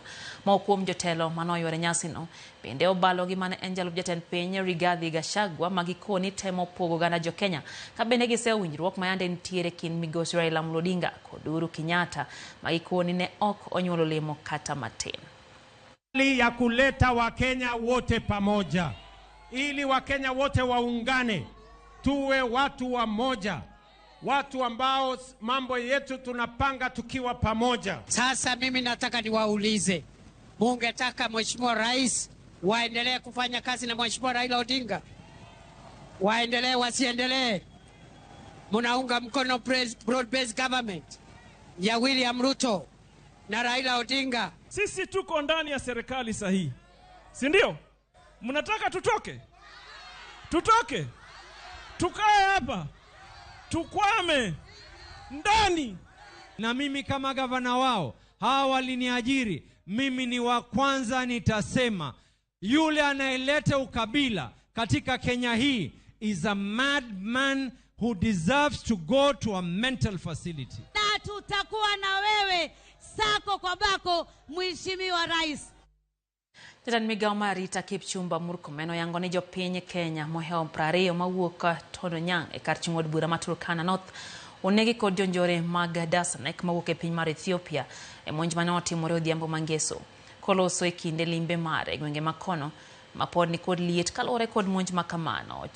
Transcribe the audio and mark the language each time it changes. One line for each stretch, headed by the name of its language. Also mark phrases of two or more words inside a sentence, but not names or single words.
Luo (Kenya and Tanzania): Moko kuom jotelo manoywere nyasino bende obalo gi mane en jalup jatend piny Rigathi Gachagua magikoni temo pogo oganda jo Kenya ka bende giseo winjruok mayande nitiere kind migosi Raila Amolo Odinga kod Uhuru Kenyatta magikoni ne ok onyuolo lemo kata matin.
Swahili: Ya kuleta Wakenya wote pamoja ili Wakenya wote waungane, tuwe watu wa moja, watu ambao mambo yetu tunapanga tukiwa pamoja. Sasa mimi nataka niwaulize, mungetaka Mheshimiwa Rais waendelee kufanya kazi na Mheshimiwa Raila Odinga? Waendelee wasiendelee? Munaunga mkono
English: broad-based government
Swahili: ya William Ruto na Raila Odinga? Sisi tuko ndani ya serikali sahihi, si ndio? Mnataka tutoke? Tutoke? Tukae hapa? Tukwame ndani? Na mimi kama gavana wao, hawa waliniajiri, mimi ni wa kwanza nitasema, yule anayeleta ukabila katika Kenya hii
English: is a madman who deserves to go to a mental facility.
Swahili: Na tutakuwa na wewe sako kwa bako, Mheshimiwa Rais.
Luo (Kenya and Tanzania): Jatend migao marita Kipchumba Murkomen oyango ni jopiny Kenya moheo 20 mawuok Tondonyang e kar chung'od bura ma Turkana North onegi kod jonjore mag Dasanek mawuok e piny mar Ethiopia e monj mane otimore odhiambo mangeso koloso e kinde limbe mare e gwenge makono mapod ni kod liet kalore kod monj makamano.